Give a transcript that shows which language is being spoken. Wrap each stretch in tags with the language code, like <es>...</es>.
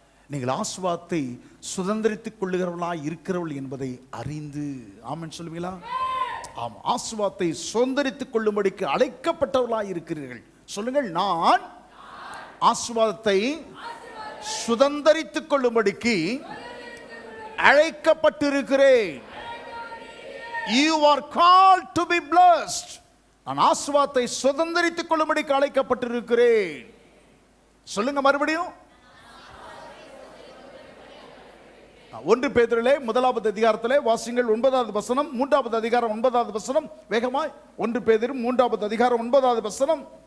<ta>நீங்கள் ஆசீர்வாதத்தை சுதந்திரித்துக் கொள்ளுகிறவர்களாய் இருக்கிறவர்கள் என்பதை அறிந்து, ஆமென் சொல்லுவீங்களா? ஆமா, ஆசீர்வாதத்தை சுதந்திரித்துக் கொள்ளும்படிக்கு அழைக்கப்பட்டவர்களாய் இருக்கிறீர்கள். சொல்லுங்கள், நான் ஆசீர்வாதத்தை சுதந்திரித்துக் கொள்ளும்படிக்கு அழைக்கப்பட்டிருக்கிறேன்.</ta> <en>You are called to be blessed.</en> <ta>நான் ஆசீர்வாதத்தை சுதந்திரித்துக் கொள்ளும்படிக்கு அழைக்கப்பட்டிருக்கிறேன். சொல்லுங்க மறுபடியும். 1 பேதுருவிலே 1வது அதிகாரத்திலே வாசிங்கள் 9வது வசனம், 3வது அதிகாரம் 9வது வசனம். வேகமாய் 1 பேதுரு 3வது அதிகாரம் 9வது வசனம்.</ta>